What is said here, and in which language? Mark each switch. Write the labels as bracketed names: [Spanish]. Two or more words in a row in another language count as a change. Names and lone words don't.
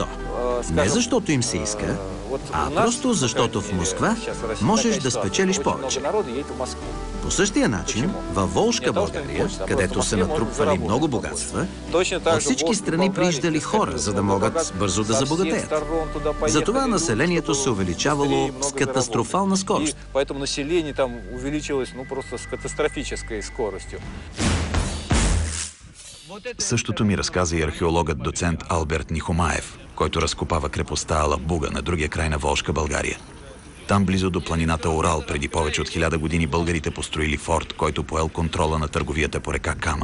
[Bulgarian] Не защото им се иска, а просто защото в Москва можеш да спечелиш повече. По същия начин, във Волжка България, където се натрупвали много богатства, от всички страни прииждали хора, за да могат бързо да забогатеят. Затова населението се увеличавало с катастрофална скорост. [Russian] Поэтому население там увеличилось, просто с катастрофической скоростью. [Bulgarian] Същото ми разказа и археологът доцент Алберт Нихомаев, който разкопава крепостта Алабуга на другия край на Волжка България. Там, близо до планината Урал, преди повече от 1000 години българите построили форт, който поел контрола на търговията по река Кама.